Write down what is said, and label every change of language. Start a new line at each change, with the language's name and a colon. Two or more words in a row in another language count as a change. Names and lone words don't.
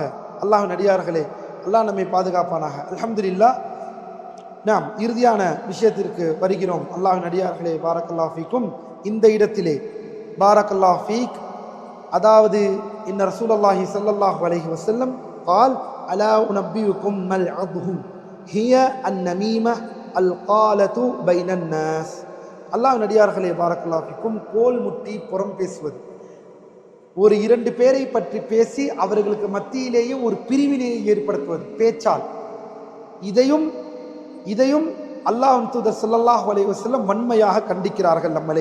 Tamil: அல்லாஹ்வின் அடியார்களே, அல்லாஹ் நம்மை பாதுகாப்பானாக. அல்ஹம்துலில்லாஹ். நாம் இறுதியான விஷயத்திற்கு வருகிறோம். அல்லாஹ்வின் அடியார்களே,
Arabic: بارك الله فيكم.
Tamil: இந்த இடத்திலே
Arabic: بارك الله فيك, அதாவது إن رسول الله صلى الله عليه وسلم قال الا انبئكم ما العضهم هي النميمه القاله بين الناس.
Tamil: அல்லாஹ்வின் அடியார்களே,
Arabic: بارك الله فيكم,
Tamil: கோல் முட்டி புறம் பேசுவது, ஒரு இரண்டு பேரை பற்றி பேசி அவர்களுக்கு மத்தியிலேயே ஒரு பிரிவினையை ஏற்படுத்துவது பேச்சால், இதையும் அல்லாஹ்வின் தூதர்
Arabic: صلى الله عليه وسلم
Tamil: வன்மையாக கண்டிக்கிறார்கள் நம்மளை.